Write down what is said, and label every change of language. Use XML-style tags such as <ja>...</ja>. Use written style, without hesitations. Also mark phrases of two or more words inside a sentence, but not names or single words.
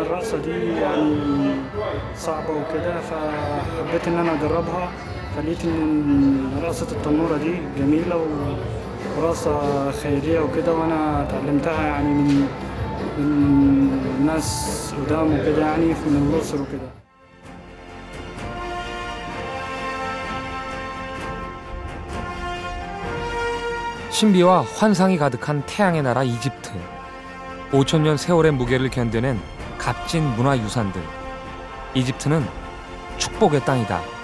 <ar>الرقصة دي يعني صعبة وكده، فحبيت إن أنا أجربها. فلقيت إن رقصة التنورة دي جميلة ورقصة خيرية وكده، وأنا اتعلمتها يعني من ناس قدام وكده، يعني من الأقصر وكده.</ar> <ko>신비와 환상이 가득한 태양의 나라 이집트. 5,000년 세월의 무게를 견뎌낸 값진 문화유산들. 이집트는 축복의 땅이다.</ko>